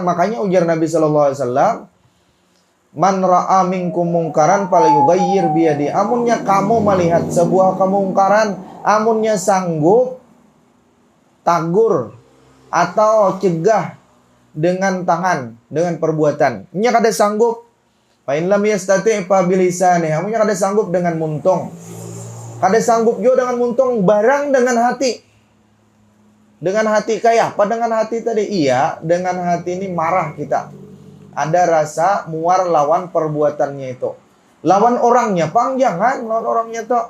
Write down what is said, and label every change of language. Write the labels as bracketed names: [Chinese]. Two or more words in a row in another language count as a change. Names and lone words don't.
[Banjar] Makanya ujar Nabi SAW, [Arabic] من رأى منكم منكرا فليغير بيده. [Banjar] Amunnya kamu melihat sebuah kemungkaran, amunnya sanggup tagur atau cegah dengan tangan, dengan perbuatan. Nya kada sanggup, [Arabic] فإن لم يستطع فبلسانه. [Banjar] Amunnya kada sanggup dengan muntung. Kada sanggup juga dengan muntung, barang dengan hati. Dengan hati kayak apa dengan hati tadi? Iya, dengan hati ini marah kita. Ada rasa muar lawan perbuatannya itu. Lawan orangnya, pang jangan lawan orangnya tuh.